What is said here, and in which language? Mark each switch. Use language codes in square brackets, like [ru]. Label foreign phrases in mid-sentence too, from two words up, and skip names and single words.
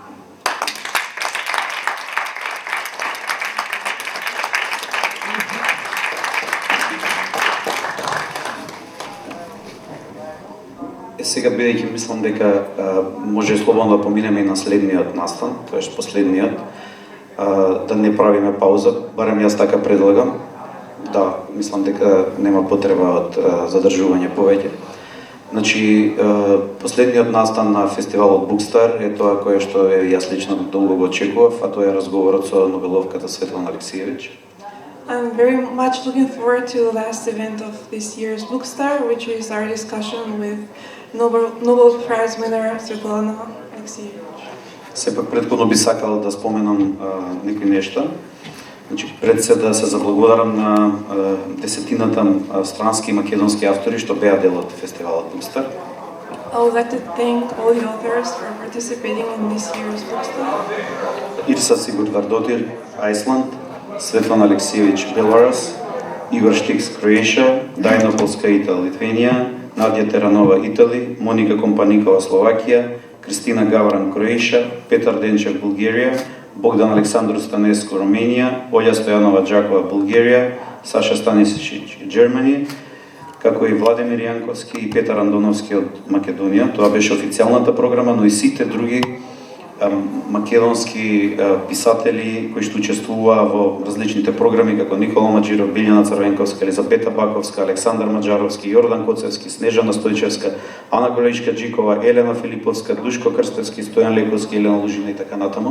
[mk] Сега бидејќи мислам дека може слободно да поминеме и на следниот настан, тоеш последниот, да не правиме пауза, барем јас така предлагам. Да, мислам дека нема потреба од задржување повеќе. Значи, последниот настан на фестивалот Bookstar е тоа кое што јас лично долго го очекував, а тоа е разговорот со Нобеловката Светлана Алексиевич. [en] I'm very much looking forward to the last event of this year's Bookstar, which is our discussion with Nobel Prize winner Svetlana Alexievich. [mk] Сепак предходно би сакал да споменам некои нешта. Значи, пред се да се заблагодарам на десетината странски и македонски автори што беа дел од фестивалот Bookstar. [en] I would like to thank all the authors for participating in this year's Bookstar. Ирса Сигурдвардотир, Iceland, Светлана Алексиевич, Belarus, Igor Štiks, Croatia, Dajna Polskaita, Lithuania, Nadia Teranova, Italy, Monika Kompanikova, Slovakia, Kristina Gavran, Croatia, Petar Denčev, Bulgaria, Bogdan Aleksandru Stanescu, Romania, Olja Stojanova Đakova, Bulgaria, Saša Stanisić, Germany, [mk] како и Владимир Јанковски и Петар Андоновски од Македонија. Тоа беше официјалната програма, но и сите други македонски писатели кои што учествуваа во различните програми, како Никола Маџиров, Билјана Црвенковска, Елизабета Баковска, Александар Маџаровски, Јордан Коцевски, Снежана Стојчевска, Ана Голечка-Джикова, Елена Филиповска, Душко Крстевски, Стојан Лековски, Елена Лужина и така натаму.